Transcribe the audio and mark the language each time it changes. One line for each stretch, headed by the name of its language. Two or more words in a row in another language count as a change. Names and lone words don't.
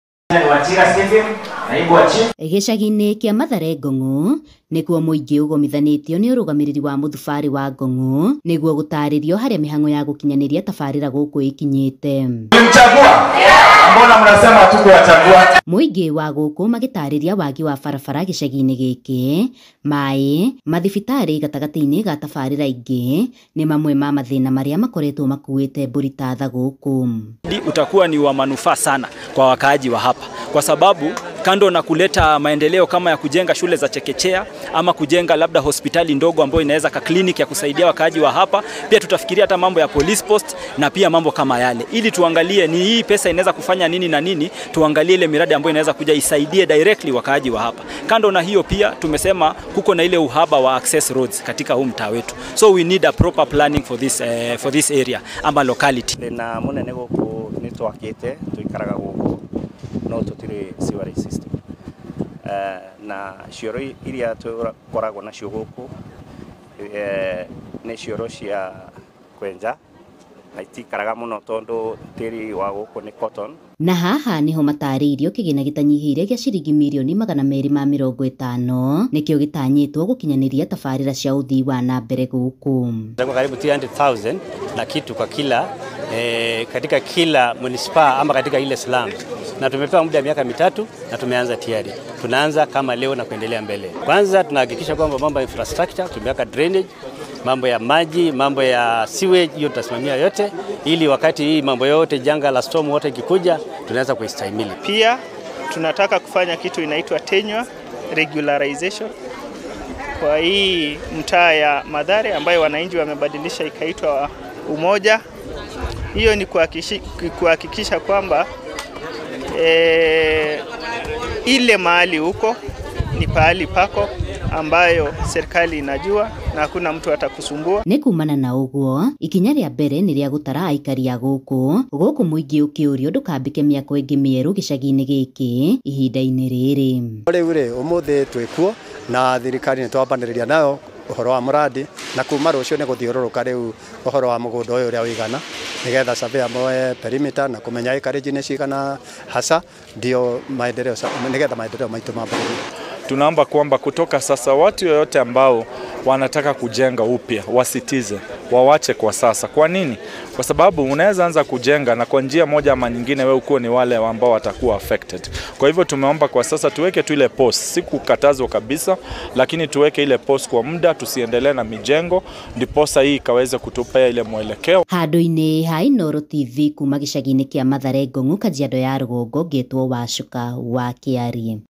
Kikuyu: Gĩcagi-inĩ kĩa Mathare Ngong'u nĩkuo mũingĩ ũgomithanĩtio nĩ ũrũgamĩrĩri wa mũthubarĩ wa Ngong'u nĩguo gũtarĩrio harĩa mĩhang'o ya gũkinyanĩria tabarĩra gũkũ ĩkinyĩte. Mũingĩ wa gũkũ magĩtarĩria wagi wa barabara gĩcagi-inĩ gĩkĩ, maĩ, mathibitarĩ gatagatĩ-inĩ ga tabarĩra ingĩ nĩ mamwe ma mathĩna marĩa makoretwo makuĩte mbũri ta tha gũkũ.
Swahili: Utakuwa ni wa manufaa sana kwa wakaaji wa hapa, kwa sababu kando na kuleta maendeleo kama ya kujenga shule za chekechea ama kujenga labda hospitali ndogo ambayo inaweza ka clinic ya kusaidia wakaaji wa hapa, pia tutafikiria hata mambo ya
English: police post
Swahili: na pia mambo kama yale, ili tuangalie ni hii pesa inaweza kufanya nini na nini, tuangalie ile miradi ambayo inaweza kuja isaidie directly wakaaji wa hapa. Kando na hiyo pia tumesema kuko na ile uhaba wa
English: access roads
Swahili: katika huu mtaa wetu,
English: so we need a proper planning for this area ama locality.
Kikuyu: Na munene guku ni twakite tuikaraga guku no tutire sewerage system na cioro iria tukoragwo nacio guku ni cioro cia kwenja na itikaraga muno tondu tiri wa guku ni cotton. Na haha niho matarĩirio kĩgĩna gĩtanyihĩire gĩa ciringi mirioni 250 nĩkĩo gĩtanyĩtwo gũkinyanĩria tabarĩra cia ũthii wa na mbere gũkũ.
Swahili: Karibu 300,000 na kitu kwa kila katika kila municipal ama katika ile slum, na tumepewa muda wa miaka 3 na tumeanza tayari. Tunaanza kama leo na kuendelea mbele. Kwanza tunahakikisha kwamba mambo ya infrastructure, tumeweka drainage, mambo ya maji, mambo ya sewage, hiyo tutasimamia yote, ili wakati hii mambo yote janga la
English: storm water
Swahili: ikikuja tunaweza kuistahimili. Pia tunataka kufanya kitu inaitwa
English: tenure regularization
Swahili: kwa hii mtaa ya Mathare ambayo wananchi wamebadilisha ikaitwa Umoja. Hiyo ni kuhakikisha kwamba ile mahali huko ni pahali pako ambayo serikali inajua na hakuna mtu atakusumbua.
Kikuyu: Nĩ kumana na ũguo, ikinya rĩa mbere nĩ rĩa gũtara aikari a gũkũ mũingĩ ũkĩũrio ndũkambĩke mĩako ĩngĩ mĩerũ gĩcagi-inĩ gĩkĩ ihinda-inĩ rĩrĩ. Rĩu ũmũthĩ twĩkuo na thirikari nĩ twambanĩrĩria nayo ũhoro wa mũradi, na kuma rũciũ nĩ gũthiũrũrũka rĩu ũhoro wa mũgũnda ũyũ ũrĩa wĩigana, nĩgetha survey moe perimeter na kũmenya acreage nĩ cigana hasa,
Swahili: ndio maendeleo,
Kikuyu: nĩgetha maendeleo maitũ mabadilike.
Swahili: Tunaomba kwamba kutoka sasa watu yoyote ambao wanataka kujenga upya wasitize, wawache kwa sasa. Kwa nini? Kwa sababu unaweza anza kujenga na kwa njia moja ama nyingine wewe uko ni wale ambao watakuwa affected. Kwa hivyo tumeomba kwa sasa tuweke tu ile post, si kukatazwa kabisa, lakini tuweke ile post kwa muda, tusiendelee na mijengo, ndiposa hii ikaweze kutupea ile mwelekeo.
Kikuyu: Handũ-inĩ ha Inooro TV kuma gĩcagi-inĩ kĩa Mathare Ngong'u, Kajiado ya Rũgongo, ngĩtwo Wacuka wa Kĩarie.